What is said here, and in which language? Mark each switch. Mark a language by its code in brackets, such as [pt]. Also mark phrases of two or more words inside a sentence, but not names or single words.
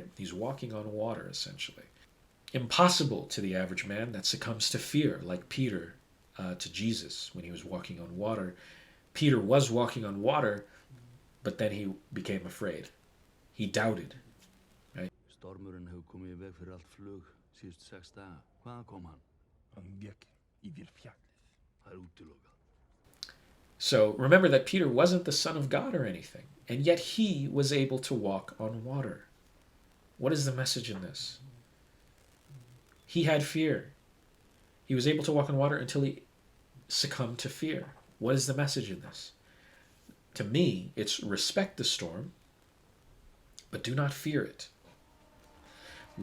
[en] He's walking on water, essentially. Impossible to the average man that succumbs to fear, like Peter to Jesus when he was walking on water. Peter was walking on water, but then he became afraid. He doubted, right? [is] Stormurinn hefur komið í veg fyrir allt flug síðustu 6 daga. Hvaðan kom hann? Hann gekk yfir fjallið. Það útilokað. [en] So remember that Peter wasn't the son of God or anything, and yet he was able to walk on water. What is the message in this? He had fear. He was able to walk on water until he succumbed to fear. What is the message in this? To me, it's respect the storm, but do not fear it.